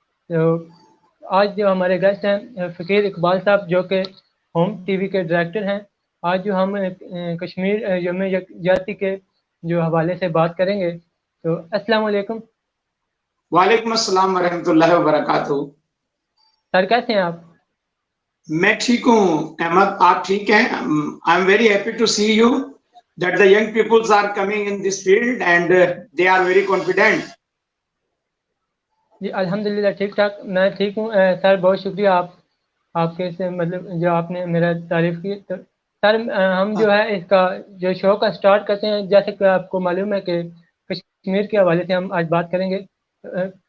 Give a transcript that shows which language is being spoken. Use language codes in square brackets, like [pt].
[hi] तो आज जो हमारे गेस्ट हैं फ़कीर इकबाल साहब, जो कि होम टीवी के डायरेक्टर हैं। आज जो हम कश्मीर यौम यकजहती के जो हवाले से बात करेंगे। तो अस्सलाम वालेकुम। वालेकुम अस्सलाम वरहमतुल्लाहि वबरकातुहू। सर, कैसे हैं आप? मैं ठीक हूँ अहमद, आप ठीक हैं? [en] I am very happy to see you that the young peoples are coming in this field and they are very confident. [hi] जी अल्हम्दुलिल्लाह ठीक ठाक, मैं ठीक हूँ। सर बहुत शुक्रिया आपके से मतलब जो आपने मेरा तारीफ़ की। तो सर हम जो है इसका जो शो का स्टार्ट करते हैं। जैसे कि आपको मालूम है कि कश्मीर के हवाले से हम आज बात करेंगे। जी